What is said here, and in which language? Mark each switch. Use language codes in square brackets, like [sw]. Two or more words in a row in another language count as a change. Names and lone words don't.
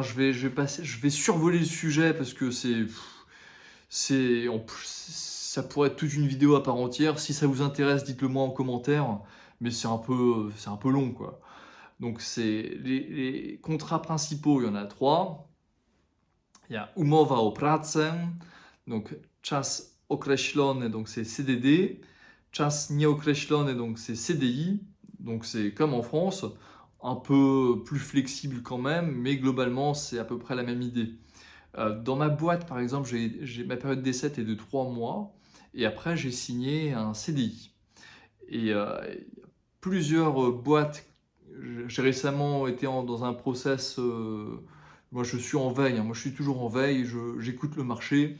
[fr] Je vais survoler le sujet parce que ça pourrait être toute une vidéo à part entière. Si ça vous intéresse, dites-le moi en commentaire, mais c'est un peu long, quoi. Donc c'est les contrats principaux, il y en a 3. Il y a [pl] umowa o pracę, donc czas określony, [fr] donc c'est CDD. [pl] Czas nieokreślony, [fr] donc c'est CDI, donc c'est comme en France, un peu plus flexible quand même, mais globalement c'est à peu près la même idée. Dans ma boîte par exemple, ma période d'essai est de 3 mois, et après j'ai signé un CDI. Et plusieurs boîtes, j'ai récemment été dans un process, moi je suis en veille, hein, moi je suis toujours en veille, j'écoute le marché.